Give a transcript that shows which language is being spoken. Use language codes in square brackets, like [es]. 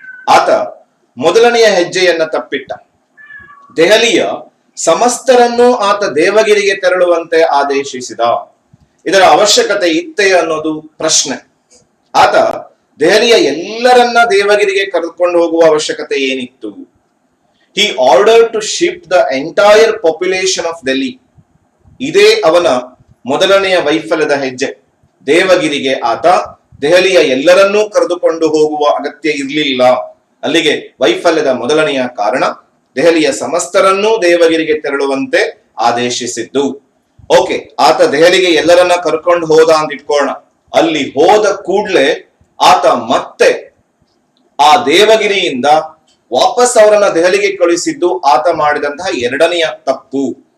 [kn] ಆತ ಮೊದಲನೆಯ ಹೆಜ್ಜೆಯನ್ನ ತಪ್ಪಿಟ್ಟ. ದೆಹಲಿಯ ಸಮಸ್ತರನ್ನು ಆತ ದೇವಗಿರಿಗೆ ತೆರಳುವಂತೆ ಆದೇಶಿಸಿದ. ಇದರ ಅವಶ್ಯಕತೆ ಇತ್ತೇ ಅನ್ನೋದು ಪ್ರಶ್ನೆ. ಆತ ದೆಹಲಿಯ ಎಲ್ಲರನ್ನ ದೇವಗಿರಿಗೆ ಕರೆದುಕೊಂಡು ಹೋಗುವ ಅವಶ್ಯಕತೆ ಏನಿತ್ತು? [en] He ordered to ship the entire population of Delhi. [kn] ಇದೇ ಅವನ ಮೊದಲನೆಯ ವೈಫಲ್ಯದ ಹೆಜ್ಜೆ. ದೇವಗಿರಿಗೆ ಆತ ದೆಹಲಿಯ ಎಲ್ಲರನ್ನೂ ಕರೆದುಕೊಂಡು ಹೋಗುವ ಅಗತ್ಯ ಇರಲಿಲ್ಲ. ಅಲ್ಲಿಗೆ ವೈಫಲ್ಯದ ಮೊದಲನೆಯ ಕಾರಣ ದೆಹಲಿಯ ಸಮಸ್ತರನ್ನೂ ದೇವಗಿರಿಗೆ ತೆರಳುವಂತೆ ಆದೇಶಿಸಿದ್ದು. ಓಕೆ, ಆತ ದೆಹಲಿಗೆ ಎಲ್ಲರನ್ನ ಕರ್ಕೊಂಡು ಹೋದ ಅಂತ ಇಟ್ಕೋಣ. ಅಲ್ಲಿ ಹೋದ ಕೂಡ್ಲೆ ಆತ ಮತ್ತೆ ಆ ದೇವಗಿರಿಯಿಂದ ವಾಪಸ್ ಅವರನ್ನ ದೆಹಲಿಗೆ ಕಳುಹಿಸಿದ್ದು ಆತ ಮಾಡಿದಂತಹ ಎರಡನೆಯ ತಪ್ಪು.